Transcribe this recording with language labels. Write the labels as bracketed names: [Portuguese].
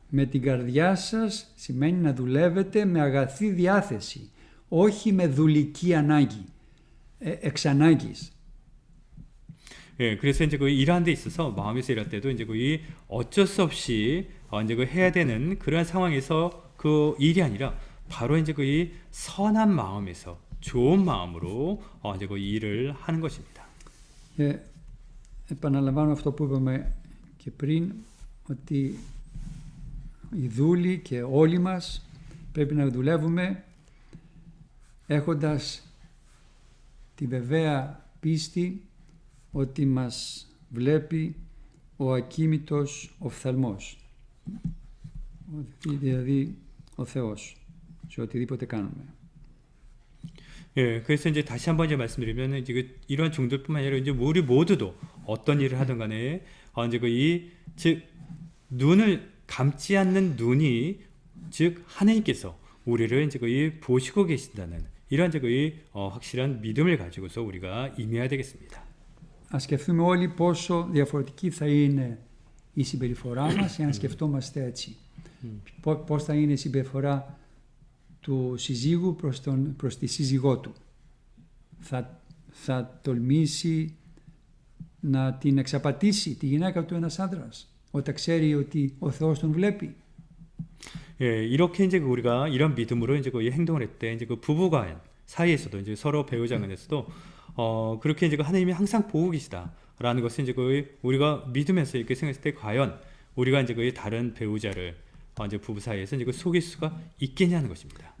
[Greek] Με την καρδιά σας σημαίνει να δουλεύετε με αγαθή διάθεση, όχι με δουλική ανάγκη, εξ ανάγκης. [Korean] 예, 그래서 이제 일하는 데 있어서 마음에서 일할 때도 이제 이 어쩔 수 없이 이제 해야 되는 그러한 상황에서 그 일이 아니라 바로 이제 이 선한 마음에서 좋은 마음으로 이제 일을 하는 것입니다. [Greek] Επαναλαμβάνω αυτό που είπαμε και πριν, ότι οι δούλοι και όλοι μας πρέπει να δουλεύουμε έχοντας τη βεβαία πίστη ότι μας βλέπει ο ακίμητος οφθαλμός, δηλαδή ο Θεός, σε οτιδήποτε κάνουμε. [Korean] 예, 그래서 이제 다시 한번 이제 말씀드리면 이제 이러한 종들뿐만 아니라 이제 우리 모두도 어떤 일을 하든 간에 이제 즉 눈을 감지 않는 눈이 즉 하나님께서 우리를 이제 보시고 계신다는 이러한 이제 확실한 믿음을 가지고서 우리가 임해야 되겠습니다. [Greek] Ας σκεφτούμε όλοι πόσο διαφορετική θα είναι η συμπεριφορά μας εάν σκεφτόμαστε έτσι. Πώς θα είναι η συμπεριφορά του συζύγου προς τη σύζυγό του. Θα τολμήσει να την εξαπατήσει τη γυναίκα του ένας άντρας όταν ξέρει ότι ο Θεός τον βλέπει. [Korean] 예, 이렇게 이제 우리가 이런 믿음으로 이제 이 행동을 했을 때 이제 그 부부간 사이에서도 이제 서로 배우자 간에서도 그렇게 이제 하나님이 항상 보고 계시다라는 것을 이제 우리가 믿으면서 이렇게 생각했을 때 과연 우리가 이제 다른 배우자를 이제 부부 사이에서 이제 속일 수가 있겠냐는 것입니다.